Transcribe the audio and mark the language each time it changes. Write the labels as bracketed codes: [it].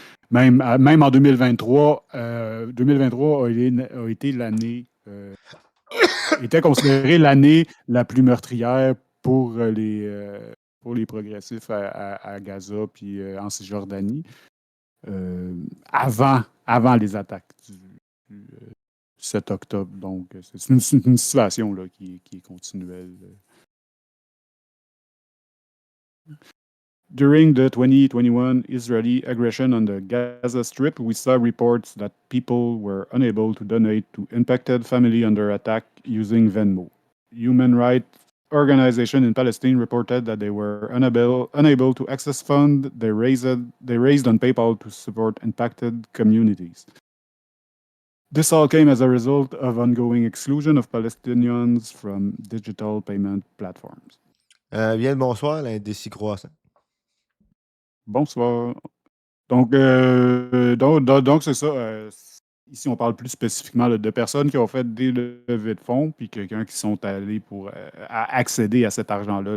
[fr] Même en 2023, 2023 a été l'année, était considérée l'année la plus meurtrière pour les progressifs à Gaza puis en Cisjordanie, avant les attaques du 7 octobre. Donc, c'est une situation là, qui est continuelle. [en] During the 2021 Israeli aggression on the Gaza Strip, we saw reports that people were unable to donate to impacted family under attack using Venmo. Human rights organizations in Palestine reported that they were unable to access funds they raised on PayPal to support impacted communities. This all came as a result of ongoing exclusion of Palestinians from digital payment platforms. [fr] Bien le bonsoir, l'indécis croissant. Bonsoir. Donc c'est ça. Ici, on parle plus spécifiquement là, de personnes qui ont fait des levées de fonds, puis quelqu'un qui sont allés pour accéder à cet argent-là.